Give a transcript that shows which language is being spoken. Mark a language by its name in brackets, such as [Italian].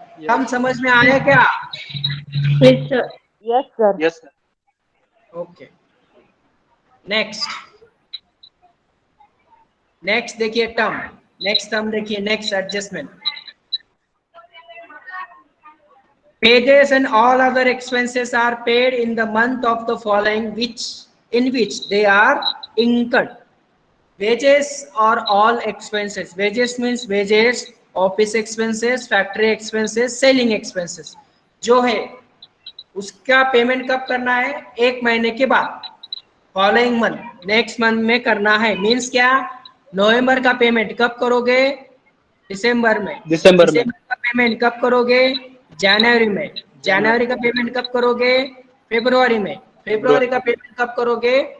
[Hindi] हम समझ में आया क्या? [English] Yes, sir. Yes, sir. Yes sir [Hindi] okay, next देखिए टर्म देखिए, next adjustment. [English] Wages and all other expenses are paid in the month of the following in which they are incurred. Wages or all expenses. Wages means wages, office expenses, factory expenses, selling expenses [Hindi] जो है उसका payment कब करना है? 1 महीने के बाद, following month, next month में करना है। मीन्स क्या? नवंबर का पेमेंट कब करोगे? दिसंबर में। दिसंबर में का पेमेंट कब करोगे? जनवरी में। जनवरी का पेमेंट कब करोगे? फरवरी में। फरवरी का पेमेंट कब करोगे?